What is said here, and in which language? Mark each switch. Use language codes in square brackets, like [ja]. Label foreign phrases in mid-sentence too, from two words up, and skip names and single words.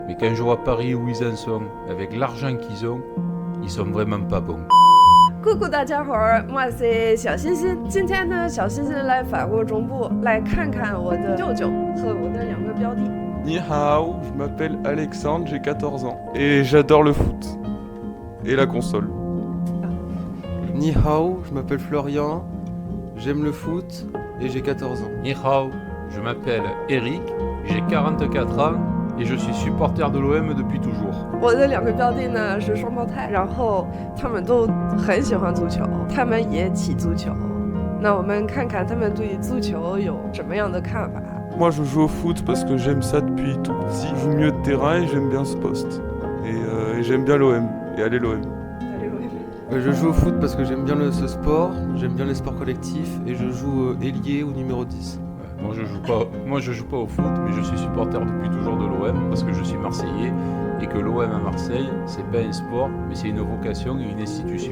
[fr] Mais quand je vois Paris où ils en sont, avec l'argent qu'ils ont, ils sont vraiment pas bons. Coucou 大家伙儿 ，moi c'est 小欣欣。 [zh] 今天呢，小欣欣来法国中部来看看我的舅舅和我的两个表弟。你好, [fr] je m'appelle Alexandre, j'ai 14 ans. Et j'adore le foot. Et la console. [zh] 你好, [fr] je m'appelle Florian, j'aime le foot et j'ai 14 ans. [zh] 你好, [fr] je m'appelle Eric, j'ai 44 ans et je suis supporter de l'OM depuis toujours. [zh] 我的两个表弟呢是双胞胎，然后他们都很喜欢足球，他们也踢足球。那我们看看他们对足球有什么样的看法。 [fr] Moi je joue au foot parce que j'aime ça depuis tout petit. Je joue mieux de terrain et j'aime bien ce poste. Et j'aime bien l'OM. Et allez l'OM. Je joue au foot parce que j'aime bien ce sport, j'aime bien les sports collectifs et je joue ailier ou numéro 10. Moi je joue pas au foot, mais je suis supporter depuis toujours de l'OM parce que je suis marseillais et que l'OM à Marseille, c'est pas un sport, mais c'est une vocation et une institution.